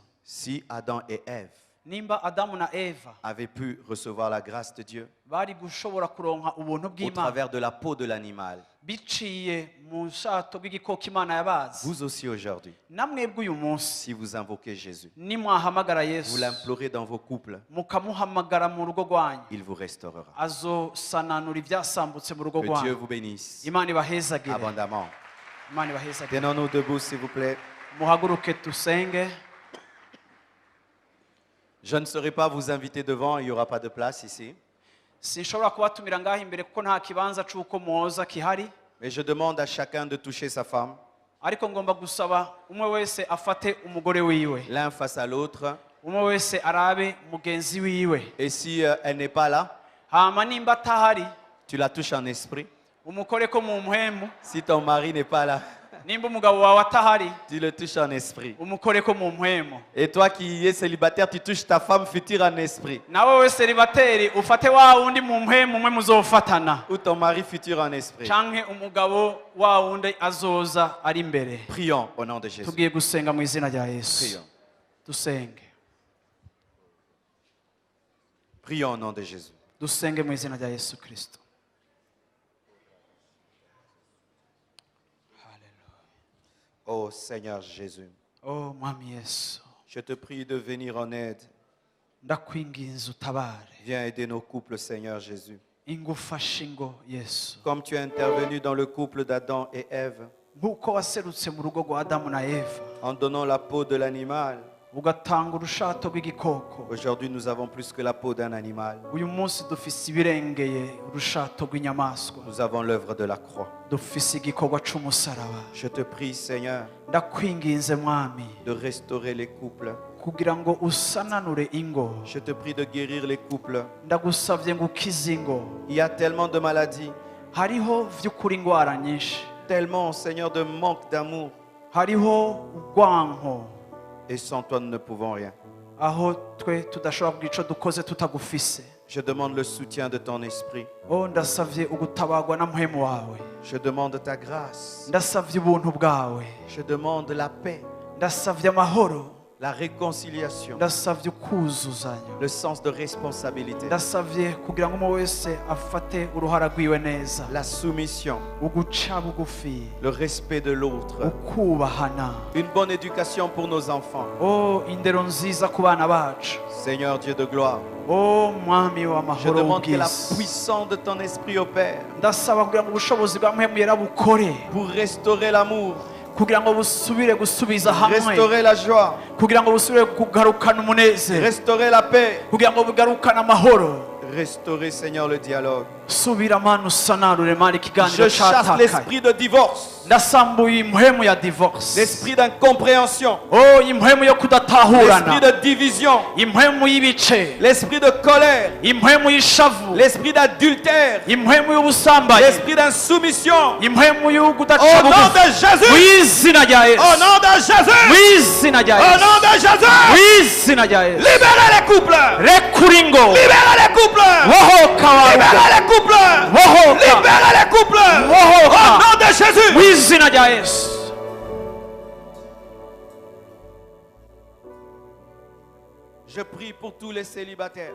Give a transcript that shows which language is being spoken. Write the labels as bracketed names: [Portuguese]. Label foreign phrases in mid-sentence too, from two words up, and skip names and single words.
[French] Si Adam et Ève [Rundi] Nimba Adamu na Eva [French] avaient pu recevoir la grâce de Dieu [Rundi] bari gushobora kuronka ubuntu [French] au [Rundi] bw'Imana [French] travers de la peau de l'animal, [Rundi] biciye mu shato bw'igikoko Imana yabazi, [French] vous aussi aujourd'hui, [Rundi] namwebwe uyu munsi [French] si vous invoquez Jésus, [Rundi] nimwahamagara [French] vous [Rundi] Yesu [French] l'implorez dans vos couples, [Rundi] mukamuhamagara mu rugo rwanyu, [French] il vous restaurera. [Rundi] azosananura ivyasambutse mu rugo [French] Que Dieu [Rundi] rwanyu. [French] vous bénisse [Rundi] Imana ibahezagire, [French] abondamment. [Rundi] Imana ibahezagire. [French] Tenons-nous debout, s'il vous plaît. [Rundi] Muhaguruke dusenge. [French] Je ne saurais pas vous inviter devant, il n'y aura pas de place ici. [Rundi] Sinshobora kubatumira ngaho imbere kuko nta kibanza c'uko mwoza kihari, [French] Mais je demande à chacun de toucher sa femme, [Rundi] ariko ngomba gusaba umwe wese afate umugore wiwe, [French] l'un face à l'autre. [Rundi] umwe wese arabe mugenzi wiwe. [French] Et si elle n'est pas là, [Rundi] Hama nimba atahari [French] tu la touches en esprit. [Rundi] umukoreko mu mpwemu, [French] Si ton mari n'est pas là, [Rundi] nimba umugabo wawe atahari [French] tu le touches en esprit. [Rundi] umukoreko mu mpwemu. [French] Et toi qui es célibataire, tu touches ta femme future en esprit. [Rundi] Nawe we seribateri ufate wa wundi mu mpwemu umwe muzofatana, [French] Ou ton mari futur en esprit. [Rundi] canke umugabo wa wundi azoza ari imbere. [French] Prions au nom de Jésus. [Rundi] Tugiye gusenga mu izina rya Yesu. [French] Prions. [Rundi] Dusenge. [French] Prions au nom de Jésus. [Rundi] Dusenge mu izina rya Yesu Kristo. [French] Oh Seigneur Jésus, [Rundi] Oh mwami Yesu, [French] je te prie de venir en aide. [Rundi] ndakwinginze utabare, [French] Viens aider nos couples, Seigneur Jésus. [Rundi] ingufashe ingo Yesu, [French] Comme tu es intervenu dans le couple d'Adam et Ève, [Rundi] nk'uko waserutse mu rugo rwa Adamu na Eva [French] en donnant la peau de l'animal, [Rundi] ugatanga urushato rw'igikoko, [French] aujourd'hui nous avons plus que la peau d'un animal. [Rundi] uyu munsi dufise ibirengeye urushato rw'inyamaswa, [French] Nous avons l'œuvre de la croix. [Rundi] dufise igikorwa c'umusaraba. [French] Je te prie, Seigneur, [Rundi] Ndakwinginze mwami [French] de restaurer les couples. [Rundi] kugira ngo usananure ingo, [French] Je te prie de guérir les couples. [Rundi] ndagusavye ngo ukize ingo. [French] Il y a tellement de maladies, [Rundi] Hariho vy'ukuri ingwara nyinshi, [French] tellement, Seigneur, de manque d'amour. [Rundi] hariho urwanko, [French] Et sans toi, nous ne pouvons rien. [Rundi] aho twe tudashobora kugira ico dukoze tutagufise. [French] Je demande le soutien de ton esprit. [Rundi] Oh, ndasavye ugutabagwa na mpwemu wawe, [French] Je demande ta grâce. [Rundi] ndasavye ubuntu bwawe, [French] Je demande la paix, [Rundi] ndasavye amahoro, [French] la réconciliation, [Rundi] ndasavye ukuzuzanya, [French] le sens de responsabilité, [Rundi] ndasavye kugira ngo umwe wese afate uruhara rwiwe neza, [French] la soumission, [Rundi] uguca bugufi, [French] le respect de l'autre, [Rundi] ukubahana. [French] une bonne éducation pour nos enfants. [Rundi] Oh, indero nziza ku bana bacu. [French] Seigneur Dieu de gloire, [Rundi] Oh, mwami [French] je [Rundi] w'amahoro [French] demande que la [Rundi] w'ubwiza, [French] puissance de ton esprit opère [Rundi] ndasaba kugira ngo ubushobozi bwa mpwemu yera bukore, [French] pour restaurer l'amour, [Rundi] kugira ngo busubire gusubiza hamwe, [French] restaurer la joie, [Rundi] kugira ngo busubire kugarukana umunezero, [French] restaurer la paix, [Rundi] kugira ngo bugarukane amahoro, [French] restaurer, Seigneur, le dialogue. [Rundi] subira mana usanarure mana ikiganiro [French] Je chasse [Rundi] cyatakaye [French] l'esprit de divorce, [Rundi] ndasambuye impwemu ya divorce [French] l'esprit d'incompréhension, [Rundi] oh impwemu yo [French] l'esprit [Rundi] kudatahurana [French] de division, [Rundi] impwemu y'ibice [French] l'esprit de colère, [Rundi] impwemu y'ishavu [French] l'esprit d'adultère, [Rundi] impwemu y'ubusambanyi [French] l'esprit d'insoumission. [Rundi] impwemu y'ugudaca [French] Au nom [Rundi] bugufi [French] de Jésus, [Rundi] mu izina rya [French] au [Rundi] yesu [French] nom de Jésus, [Rundi] mu izina rya [French] au [Rundi] yesu [French] nom de Jésus, [Rundi] mu izina rya yesu [French] libérez les couples, [Rundi] rekura ingo [French] libérez les couples, [Rundi] bohoka waruka [French] libérez les couples, [Rundi] bohoka [French] libérez les couples, [Rundi] Wohoka. [French] au nom de [Rundi] mu [French] Jésus. [Rundi] izina rya yesu [French] Je prie pour tous les célibataires.